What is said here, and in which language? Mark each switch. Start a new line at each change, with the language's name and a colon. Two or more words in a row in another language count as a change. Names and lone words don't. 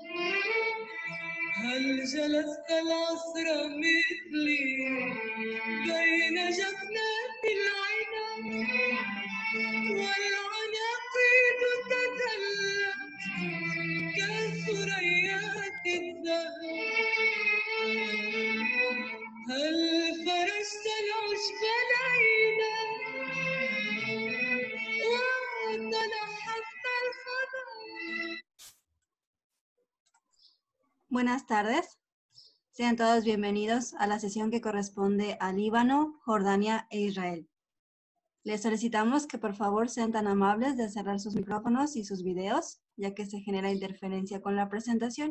Arabic: هل جلست العصر مثلي بين جفنات العنب والعناقيد تدلت كثريات الذهب؟ هل فرشت العشب ليلا وتنحت الفضاء؟
Spanish: Buenas tardes. Sean todos bienvenidos a la sesión que corresponde a Líbano, Jordania e Israel. Les solicitamos que por favor sean tan amables de cerrar sus micrófonos y sus videos, ya que se genera interferencia con la presentación.